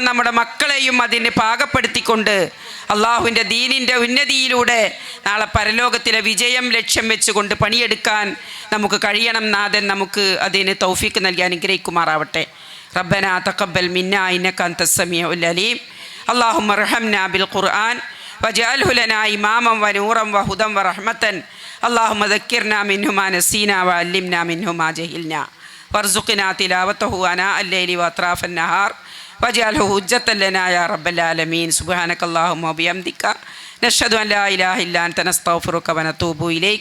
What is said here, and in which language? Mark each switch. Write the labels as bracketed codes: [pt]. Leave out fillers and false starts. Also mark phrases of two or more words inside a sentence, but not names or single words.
[ml] നമ്മുടെ മക്കളെയും അതിന് പാകപ്പെടുത്തിക്കൊണ്ട് അള്ളാഹുവിൻ്റെ ദീനിൻ്റെ ഉന്നതിയിലൂടെ നാളെ പരലോകത്തിലെ വിജയം ലക്ഷ്യം വെച്ചുകൊണ്ട് പണിയെടുക്കാൻ നമുക്ക് കഴിയണം. നാഥൻ നമുക്ക് അതിന് തൗഫീക്ക് നൽകി അനുഗ്രഹിക്കുമാറാവട്ടെ. [ar] ربنا تقبل منا إنك أنت السميع العليم. اللهم ارحمنا بالقرآن واجعله لنا إماما ونورا وهدى ورحمة. اللهم ذكرنا منه ما نسينا وعلمنا منه ما جهلنا وارزقنا تلاوته آناء الليل وأطراف النهار واجعله حجة لنا يا رب العالمين. سبحانك اللهم وبحمدك نشهد أن لا إله إلا أنت نستغفرك ونتوب إليك.